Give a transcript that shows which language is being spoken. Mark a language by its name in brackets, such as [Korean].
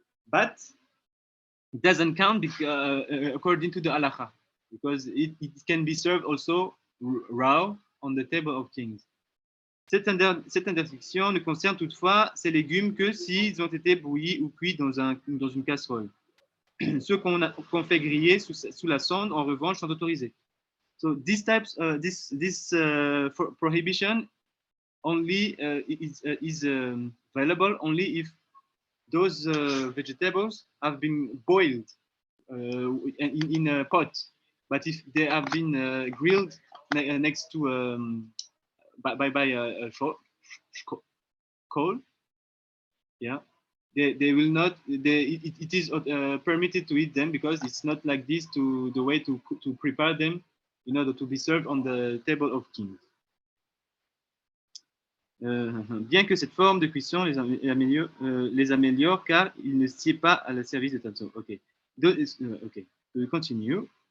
[English] But it doesn't count according to the halakha, because it can be served also raw on the table of kings. [French] Cette interdiction ne concerne toutefois ces légumes que s'ils ont été bouillis ou cuits dans une casserole. Ceux qu'on fait griller sous la sonde, en revanche, sont autorisés. [English] So these types, this prohibition only is available only if those vegetables have been boiled in a pot. But if they have been grilled next to by a coal, yeah, they will not. It is permitted to eat them because it's not like this the way to prepare them in order to be served on the table of kings. [French] Bien que cette forme de cuisson les améliore car il ne sied pas à la service de table. [English] Okay. Okay. We continue.